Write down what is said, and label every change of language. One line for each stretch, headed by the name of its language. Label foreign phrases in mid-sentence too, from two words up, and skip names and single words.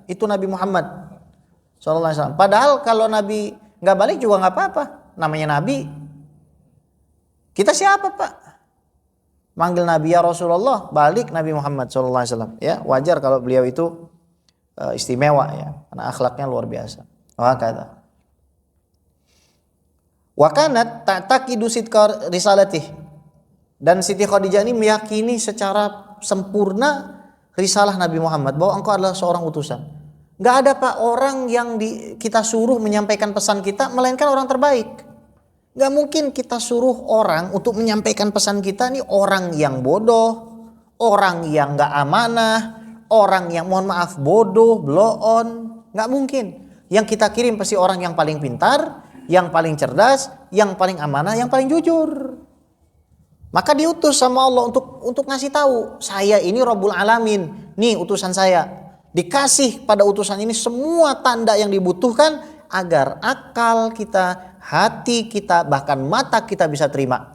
Indonesian: Itu Nabi Muhammad
Arabic: صلى الله عليه وسلم.
Indonesian: Padahal kalau Nabi nggak balik juga nggak apa-apa. Namanya Nabi. Kita siapa Pak? Manggil Nabi
Arabic: يا رسول الله,
Indonesian: balik Nabi Muhammad
Arabic: صلى الله عليه وسلم.
Indonesian: Ya wajar kalau beliau itu istimewa ya, karena akhlaknya luar biasa. Wah kata.
Arabic: وكانت تعتقد صدق رسالته.
Indonesian: Dan Siti Khadijah ini meyakini secara sempurna risalah Nabi Muhammad, bahwa engkau adalah seorang utusan. Gak ada Pak orang yang kita suruh menyampaikan pesan kita melainkan orang terbaik. Gak mungkin kita suruh orang untuk menyampaikan pesan kita nih orang yang bodoh, orang yang gak amanah, orang yang mohon maaf bodoh, blow on. Gak mungkin. Yang kita kirim pasti orang yang paling pintar, yang paling cerdas, yang paling amanah, yang paling jujur. Maka diutus sama Allah untuk ngasih tahu, saya ini
Arabic: رب العالمين,
Indonesian: nih utusan saya. Dikasih pada utusan ini semua tanda yang dibutuhkan agar akal kita, hati kita, bahkan mata kita bisa terima.